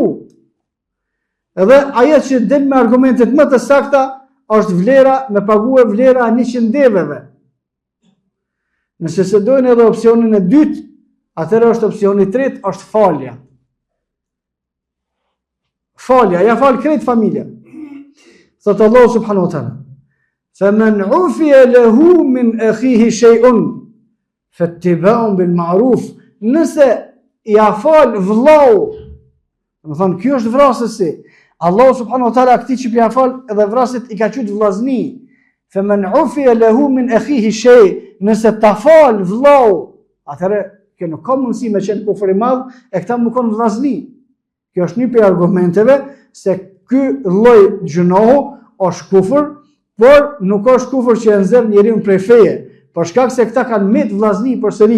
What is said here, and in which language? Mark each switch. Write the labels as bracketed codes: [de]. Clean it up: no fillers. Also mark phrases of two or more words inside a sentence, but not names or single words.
[sq] Edhe ajo që del me argumentet më të sakta, është vlera, me pagu e vlera 100 deveve. Nëse se dojnë edhe opsionin e dytë, atëherë është opsioni i tretë, është falja. Falja, ja fal krejt familja. [ar] Thot الله سبحانه وتعالى, فَمَنْ عُفِيَ لَهُ مِنْ أَخِيهِ شَيْءٌ فَاتِّبَاعٌ بِالْمَعْرُوفِ. [sq] Nëse ja fal vllau, do të thonë, ky është vrasësi. [ar] الله سبحانه وتعالى [sq] këtij që ja fal edhe vrasit i ka qyt vllazni. [ar] فَمَنْ عُفِيَ لَهُ مِنْ أَخِيهِ شَيْءٌ, [sq] nëse ta fal vllau, atëherë kjo nuk ka mundësi me qenë kufër i madh, e këta më kanë vllazni. Kjo është një prej argumenteve se ky lloj gjunohu është kufër, por nuk është kufër që e nxjerr njeriu prej feje, për shkak se këta kanë met vllazni përsëri.